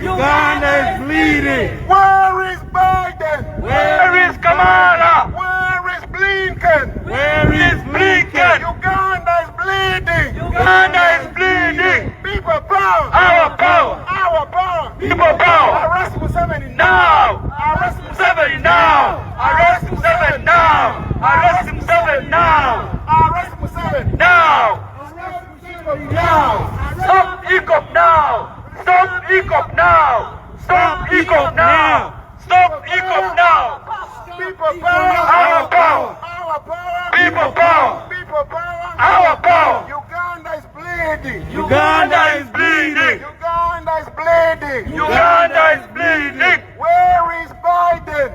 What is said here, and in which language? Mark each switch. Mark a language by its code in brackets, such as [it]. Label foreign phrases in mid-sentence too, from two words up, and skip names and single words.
[en] Uganda is bleeding. Where is Biden? Where is Kamala? Where is Blinken? Where is Blinken? Uganda is bleeding. Uganda is bleeding. People power. Our power. Our power. People power. Arrest Museveni Now. Arrest Museveni now. Arrest Museveni now. Arrest Museveni now. Arrest Museveni Now. Arrest Museveni now. Stop ECOP now. Stop ECOP now. Stop ECOP now. Stop ECOP now. People power. Our power. Our power. People power. People power. Our power. Uganda is bleeding. Uganda is bleeding. Uganda is bleeding. Uganda is bleeding. Where is Biden?